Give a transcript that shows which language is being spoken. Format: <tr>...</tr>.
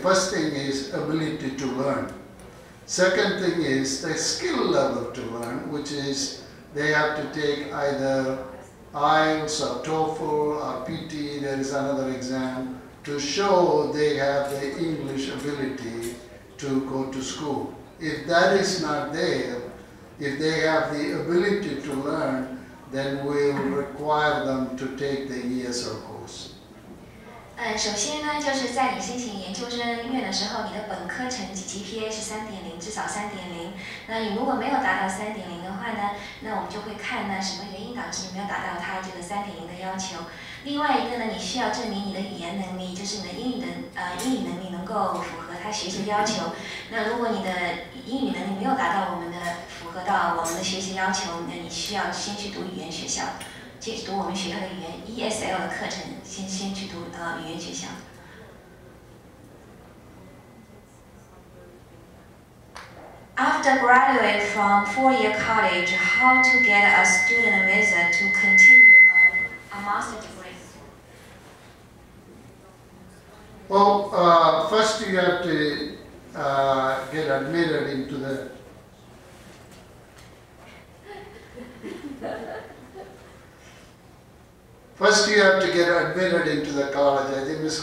<en>First thing is ability to learn. Second thing is the skill level to learn, which is they have to take either IELTS or TOEFL or PT, there is another exam, to show they have the English ability to go to school. If that is not there, if they have the ability to learn, then we'll require them to take the ESL course.</en> <zh>首先呢，就是在你申请研究生院的时候，你的本科成绩 GPA 是3.0，至少3.0。那你如果没有达到3.0的话呢，那我们就会看呢什么原因导致你没有达到它这个3.0的要求。另外一个呢，你需要证明你的语言能力，就是你的英语能力能够符合他学习的要求。那如果你的英语能力没有达到符合到我们的学习要求，那你需要先去读语言学校。去读我们学校的语言 ESL 的课程，先去读语言学校。</zh> <en>After graduate from four-year college, how to get a student visa to continue a master degree? Well, first you have to get admitted into the First, you have to get admitted into the college. I think Ms.</en>